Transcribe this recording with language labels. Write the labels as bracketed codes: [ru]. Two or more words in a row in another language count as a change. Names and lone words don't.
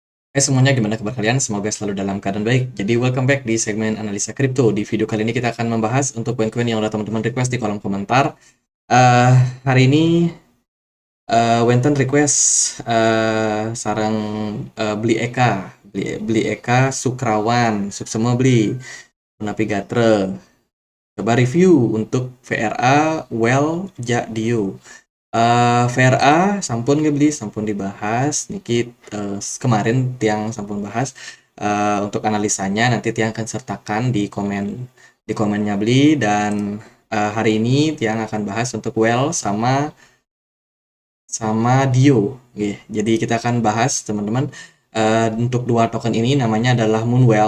[id] Hai semuanya, gimana kabar kalian? Semoga selalu dalam keadaan baik. Jadi [en] welcome back [id] di segmen analisa kripto. Di video kali ini kita akan membahas untuk koin-koin yang udah teman-teman request di kolom komentar. Eh Hari ini Wenten request sarang beli Eka, beli Eka Sukrawan, [ban] Suksema beli, [id] Navigatre. Coba review untuk VRA Well Dio. VRA [ban] sampun ngebeli, [id] sampun dibahas dikit kemarin [ban] tiang sampun bahas. [id] Untuk analisanya nanti tiang akan sertakan di komennya beli, dan hari ini tiang akan bahas untuk Well sama sama Dio. Oke, jadi kita akan bahas teman-teman, untuk dua token ini namanya adalah Moonwell.